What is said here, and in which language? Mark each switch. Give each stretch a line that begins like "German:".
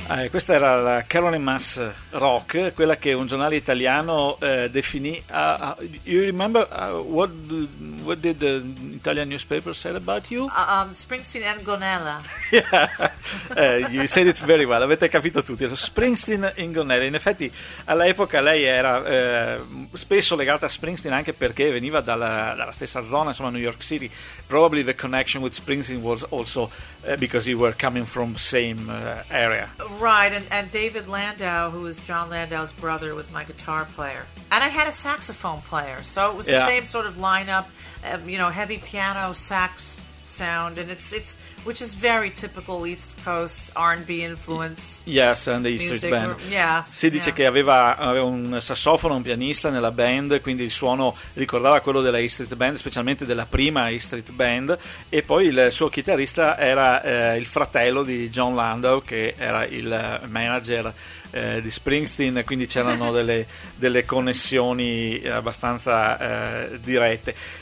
Italian: Questa era la Caroline Mass Rock, quella che un giornale italiano definì.
English: You remember what did the Italian newspaper said about you? Springsteen and Gonella. Yeah, you said it very well.
Italian: Avete capito tutti.
English: Springsteen and Gonella.
Italian: In effetti, all'epoca lei era spesso legata a Springsteen anche perché veniva dalla stessa zona, insomma, New York City.
English: Probably the connection with Springsteen was also because you were coming from same area. Right, and David Landau, who was John Landau's brother, was my guitar player. And I had a saxophone player, so it was the same sort of lineup, you know, heavy piano, sax sound, and it's which is very typical East Coast R&B influence. Yes, and the Eastern band. Yeah.
Italian: Si dice che aveva un sassofono, un pianista nella band, quindi il suono ricordava quello della East Street Band, specialmente della prima East Street Band, e poi il suo chitarrista era il fratello di John Landau, che era il manager di Springsteen, quindi c'erano delle connessioni abbastanza dirette.